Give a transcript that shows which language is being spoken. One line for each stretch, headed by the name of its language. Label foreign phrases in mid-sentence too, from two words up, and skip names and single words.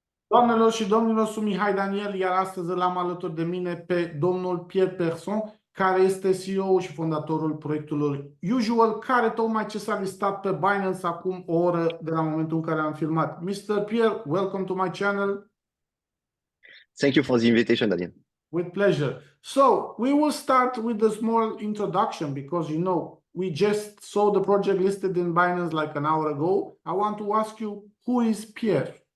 Romanian: Doamnelor și domnilor, sunt Mihai Daniel, iar astăzi îl am alături de mine pe domnul Pierre Person, care este CEO și fondatorul proiectului Usual, care tocmai ce s-a listat pe Binance acum o oră de la momentul în care am filmat.
English: Mr. Pierre, welcome to my channel. Thank you for the invitation, Daniel. With pleasure. So we will start with a small introduction because, we just saw the project listed in Binance like an hour ago. I want to ask you, who is Pierre?